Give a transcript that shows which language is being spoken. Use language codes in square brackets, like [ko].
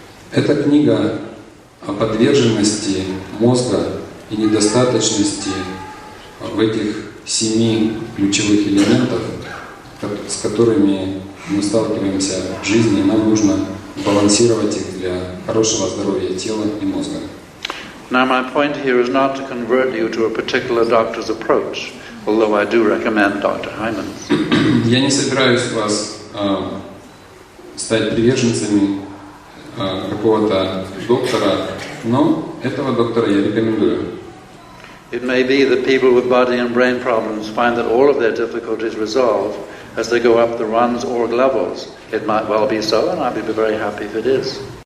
[ru] Эта книга о подверженности мозга и недостаточности в этих 7 ключевых элементах, с которыми мы сталкиваемся в жизни, и нам нужно балансировать их для хорошего здоровья тела и мозга. [en] Now my point here is not to convert you to a particular doctor's approach, although I do recommend Dr. Hyman's. [ru] Я не собираюсь вас стать приверженцами какого-то доктора, но этого доктора я рекомендую. [en] It may be that people with body and brain problems find that all of their difficulties resolve as they go up the runs or levels. It might well be so, and I'd be very happy if it is.